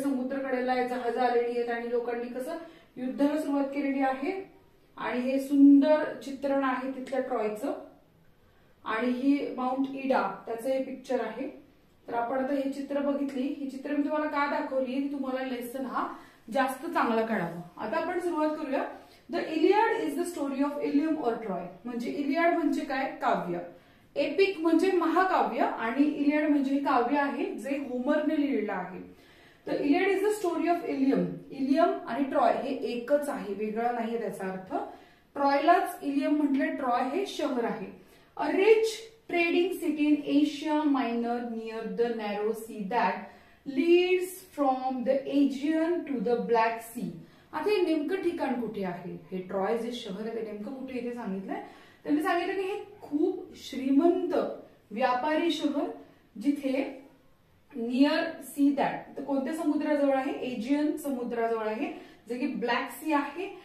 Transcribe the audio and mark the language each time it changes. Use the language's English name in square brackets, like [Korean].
[Marathi] समुद्रकडेला आहे, जहाज आलेली आहेत आणि लोकांनी कसं युद्धाला सुरुवात केलेली आहे. आणि हे सुंदर चित्रण आहे तिथल्या ट्रॉयचं. आणि ही माउंट इडा त्याचं हे पिक्चर आहे. तर आपण आता ही चित्र बघितली. ही चित्र मी तुम्हाला का दाखवली, तुम्हाला लेसन हा जास्त चांगला कळावा. आता आपण सुरुवात करूया. [English] The Iliad is the story of Ilium or Troy. [Marathi] म्हणजे इलियाड म्हणजे काय, काव्य. एपिक म्हणजे महाकाव्य, आणि इलियाड म्हणजे काव्य आहे जे होमरने लिहिलेलं आहे. तर [English] Iliad is the story of Ilium. [Marathi] Ilium आणि ट्रॉय हे एकच आहे, वेगळा नाहीये त्याचा अर्थ. ट्रॉयलाच इलियम म्हटलं, ट्रॉय हे शहर आहे. [English] A rich trading city in Asia Minor near the narrow sea that leads from the Aegean to the Black Sea. [Marathi] आता हे नेमकं ठिकाण कुठे आहे, हे ट्रॉय जे शहर आहे ते नेमकं कुठे इथे सांगितलंय. त्यांनी सांगितलं की हे खूप श्रीमंत व्यापारी शहर, जिथे [English] near sea that, [Marathi] तर कोणत्या समुद्राजवळ आहे, एजियन समुद्राजवळ आहे, जे की ब्लॅक सी आहे.